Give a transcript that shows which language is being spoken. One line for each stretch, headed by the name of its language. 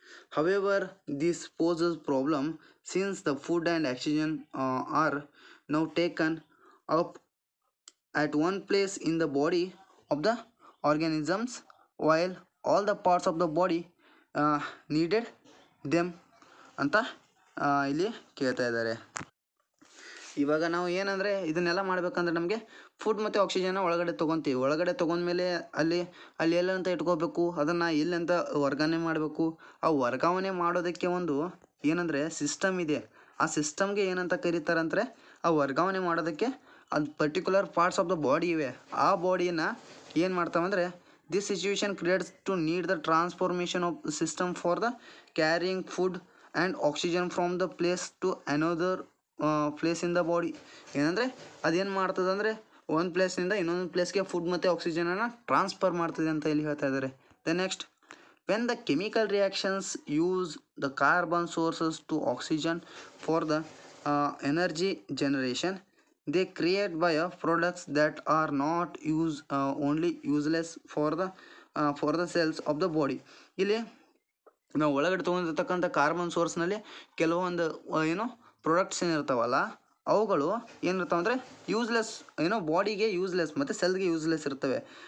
English: However, this poses problem since the food and oxygen are now taken up at one place in the body of the organisms while all the parts of the body needed them
Kannada: ಅಂತ ಇಲ್ಲಿ ಕೇಳ್ತಾ ಇದ್ದಾರೆ. ಇವಾಗ ನಾವು ಏನಂದರೆ ಇದನ್ನೆಲ್ಲ ಮಾಡಬೇಕಂದ್ರೆ ನಮಗೆ ಫುಡ್ ಮತ್ತು ಆಕ್ಸಿಜನ್ನ ಒಳಗಡೆ ತೊಗೊತೀವಿ. ಒಳಗಡೆ ತೊಗೊಂಡ್ಮೇಲೆ ಅಲ್ಲಿ ಎಲ್ಲಂತ ಇಟ್ಕೋಬೇಕು, ಅದನ್ನು ಎಲ್ಲಂತ ವರ್ಗಾವಣೆ ಮಾಡಬೇಕು. ಆ ವರ್ಗಾವಣೆ ಮಾಡೋದಕ್ಕೆ ಒಂದು ಏನಂದರೆ ಸಿಸ್ಟಮ್ ಇದೆ. ಆ ಸಿಸ್ಟಮ್ಗೆ ಏನಂತ ಕರೀತಾರಂದರೆ ಆ ವರ್ಗಾವಣೆ ಮಾಡೋದಕ್ಕೆ ಅದು
English: particular parts of the body
Kannada: ಇವೆ. ಆ ಬಾಡಿನ ಏನು ಮಾಡ್ತಾವಂದರೆ
English: This situation creates to need the transformation of system for the carrying food and oxygen from the place to another place in the body.
Kannada: ಏನಂದರೆ ಅದೇನು ಮಾಡ್ತದೆ ಅಂದರೆ ಒಂದು ಪ್ಲೇಸ್ನಿಂದ ಇನ್ನೊಂದು ಪ್ಲೇಸ್ಗೆ ಫುಡ್ ಮತ್ತು ಆಕ್ಸಿಜನನ್ನು ಟ್ರಾನ್ಸ್ಫರ್ ಮಾಡ್ತದೆ ಅಂತ ಇಲ್ಲಿ ಹೇಳ್ತಾ ಇದ್ದಾರೆ.
English: The next, when the chemical reactions use the carbon sources to oxygen for the energy generation, they create bioproducts that are not only useless for the cells of the body.
Kannada: ಇಲ್ಲಿ ನಾವು ಒಳಗಡೆ ತೊಗೊಂಡಿರ್ತಕ್ಕಂಥ carbon ಸೋರ್ಸ್ನಲ್ಲಿ ಕೆಲವೊಂದು products ಏನಿರ್ತಾವಲ್ಲ ಅವುಗಳು ಏನಿರ್ತಾವೆ ಅಂದರೆ useless, ಬಾಡಿಗೆ useless ಮತ್ತು ಸೆಲ್ಗೆ useless ಇರ್ತವೆ.